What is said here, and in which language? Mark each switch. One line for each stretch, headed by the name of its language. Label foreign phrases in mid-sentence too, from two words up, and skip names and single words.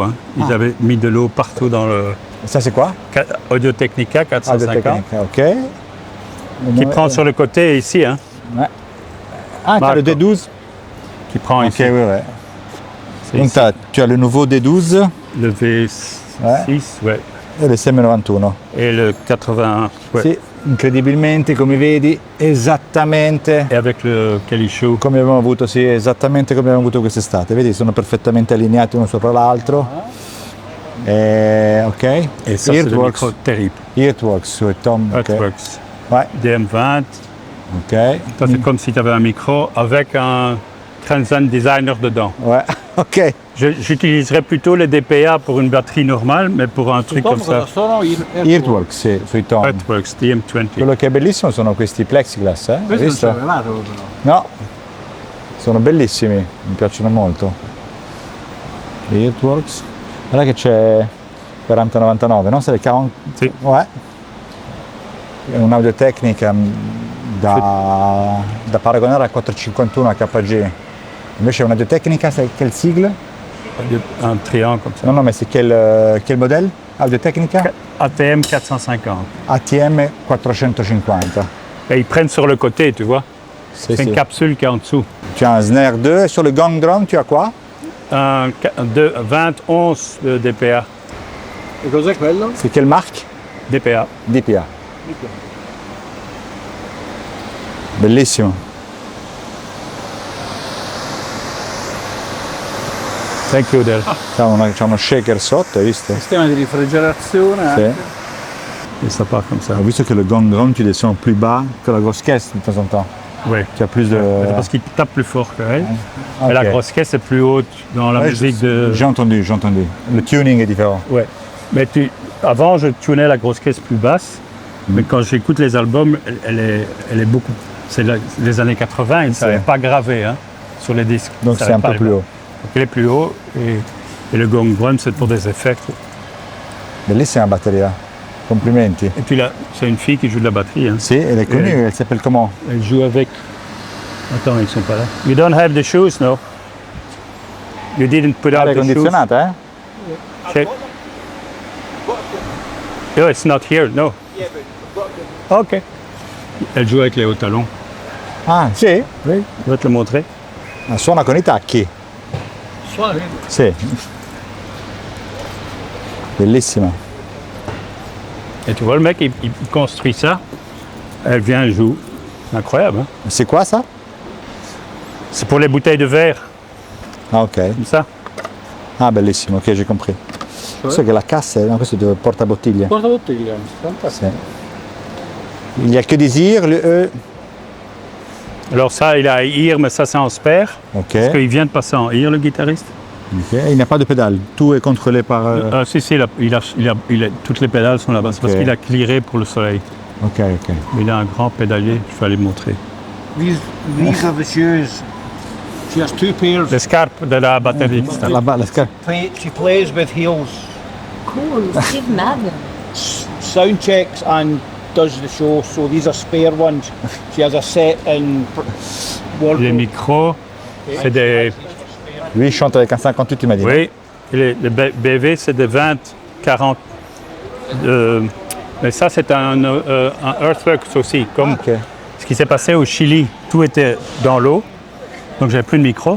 French: Hein. Ils avaient mis de l'eau partout dans le Ça c'est quoi? Audio Technica Ah, de 450 technique. Ok. qui prend sur le côté ici, hein, Ah, t'as le Marco. D12? qui prend Ok, ici. oui, ouais. C'est Donc ici. tu as le nouveau D12 Le V6 ouais.
Italian: e l'SM91.
French: Et le 81 ouais.
Italian: Sì, incredibilmente, come vedi, esattamente
French: Et avec le Kalishu.
Italian: come abbiamo avuto, sì, esattamente come abbiamo avuto quest'estate. Vedi, sono perfettamente allineati uno sopra l'altro. Ok.
French: Et ça, c'est le Earthworks. micro terrible. Earthworks sur Tom. Ok. Earthworks. Ouais, DM20. ok. Ça, c'est comme si tu avais un micro avec un Transcend Designer dedans. Ouais, ok. J'utiliserais plutôt les DPA pour une batterie normale, mais pour un truc comme ça.
Italian: sono Earthworks, sì, sui Tom. Earthworks DM20. Quello che è bellissimo sono questi plexiglass, Hai Questo non ci visto? avevate però. No, sono bellissimi, mi piacciono molto. Earthworks. Guarda che c'è 4099, no? Se le cavano... Sì.
French: Ouais.
Italian: È un'audio-tecnica da paragonare al 451 HG. Invece è un'audio-tecnica, sai quel sigle?
French: Un triangle comme ça. No, mais c'est quel modèle? Audio-tecnica? ATM 450. ATM 450. Et ils prennent sur le côté, tu vois.
Italian: Sì,
French: C'est
Italian: sì.
French: une capsule qui est en dessous. Tu as un snare 2 et sur le
English: gong drum,
French: tu as quoi? Un 20-11 de DPA.
Italian: E cos'è quello?
French: C'est quelle marque? DPA. DPA.
Italian: Bellissimo.
English: Thank you, Del.
Italian: C'è uno shaker sotto, hai visto? Sistema di rifrigerazione. Sì. anche.
French: Et ça part comme ça.
Italian: Ho visto che
French: le
English: gong drum
French: tu descends plus bas que la grosse caisse de temps en temps. Oui. Tu as plus de... C'est parce qu'il tape plus fort qu'elle. Ok. Et la grosse caisse est plus haute dans la Ouais, musique de. J'ai entendu. Le tuning est différent. Ouais. Mais avant, je tunais la grosse caisse plus basse. Mais quand j'écoute les albums, elle est beaucoup. C'est les années 80, et ça C'est- n'est pas gravé hein, sur les disques. Donc Ça c'est n'est un pas peu plus haut. Donc il est plus haut et le
English: gong drum
French: c'est pour des effets.
Italian: Bellissima batteria. Complimenti.
French: Et puis là, c'est une fille qui joue de la batterie. Hein. Si, elle est connue, elle s'appelle comment? Elle joue avec... Attends, ils sont pas là.
English: You don't have the shoes, no? You didn't put out
Italian: Aria
English: the shoes?
Italian: condizionata,
English: Check. No, it's not here, no. Ok.
French: Elle joue avec les hauts talons.
Italian: Ah, sì?
French: Oui. Je vais te le montrer.
Italian: Ah, suona con i tacchi. Suona. Sì. Bellissima.
French: Et tu vois, le mec, il construit ça. Elle vient, elle joue. Incroyable, hein? C'est quoi ça? C'est pour les bouteilles de verre, Ah, ok. comme ça. Ah, bellissimo, ok, j'ai compris.
Italian: So che la cassa, no, questo è il portabottiglie. Portabottiglia. Fantastico.
French: Sì. Il n'y a que des IR, le E. Alors ça, il a IR, mais ça, c'est en spare. Ok. Parce qu'il vient de passer en IR, le guitariste. Ok. Il n'y a pas de pédale, tout est contrôlé par... Si, toutes les pédales sont là-bas. C'est parce Ok. qu'il a clearé pour le soleil. Ok, ok. Mais il a un grand pédalier, je vais aller le montrer.
English: These are the shoes. She has 2 pairs.
French: Les scarpes de la batteriste. La scarpe.
English: She plays with heels. Cool, Steve Madden. Sound checks and does the show. So these are spare ones. She has a set in
French: Les
English: wardrobe.
French: micros, c'est des... Lui, il chante avec un 58, tu m'as dit. Oui, et les BV, c'est des 20, 40. Mais ça, c'est un Earthworks aussi. Comme Ok. ce qui s'est passé au Chili, tout était dans l'eau, donc j'avais plus de micro.